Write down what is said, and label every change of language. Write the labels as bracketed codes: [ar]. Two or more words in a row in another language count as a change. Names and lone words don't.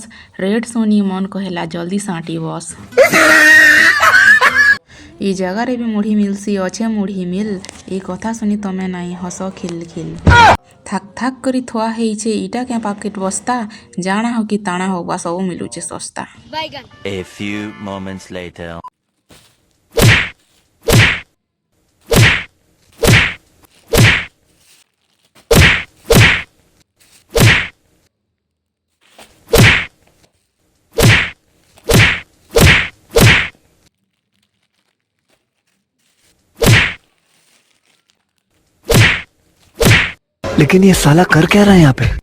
[spv] ରେଟ୍ ଶୁନି ମନ କହିଲା ଜଲ୍ଦି ସାଣ୍ଟି ବସ୍। ଇ ଜାଗାରେ ବି ମୁଢ଼ି ମିଲ୍ସି ଅଛେ ମୁଢ଼ି ମିଲ୍। ଏ କଥା ଶୁନି ତମେ ନାଇଁ ହସ ଖିଲ୍ ଖିଲ୍। ଥାକ୍ ଥାକ୍ କରି ଥୁଆ ହେଇଛେ ଇଟା କେଁ ପାକେଟ ବସ୍ତା। ଜାଣା ହଉ କି ତାଣା ହଉ ବା ସବୁ ମିଲୁଛେ ଶସ୍ତା। [en] A few moments later. [hi] लेकिन ये साला कर क्या रहा है यहाँ पे?